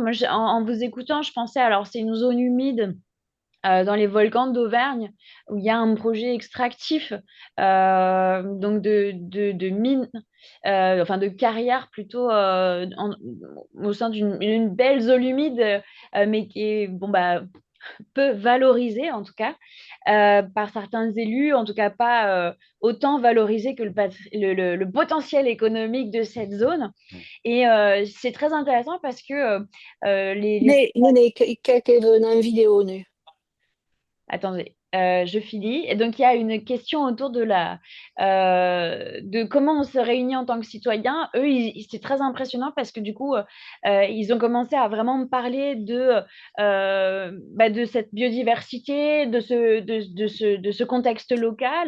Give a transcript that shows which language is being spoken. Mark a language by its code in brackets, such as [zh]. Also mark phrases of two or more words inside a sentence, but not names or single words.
[fr] Moi, en vous écoutant, je pensais, alors c'est une zone humide dans les volcans d'Auvergne où il y a un projet extractif donc de mines, enfin de carrières plutôt au sein d'une belle zone humide, mais qui est bon, bah, peu valorisée en tout cas par certains élus, en tout cas pas autant valorisée que le potentiel économique de cette zone. Et c'est très intéressant parce que [nl] Nee, kijk even naar een video nu. [fr] Attendez, je finis. Et donc, il y a une question autour de comment on se réunit en tant que citoyen. Eux, c'est très impressionnant parce que du coup, ils ont commencé à vraiment me parler de cette biodiversité, de ce contexte local.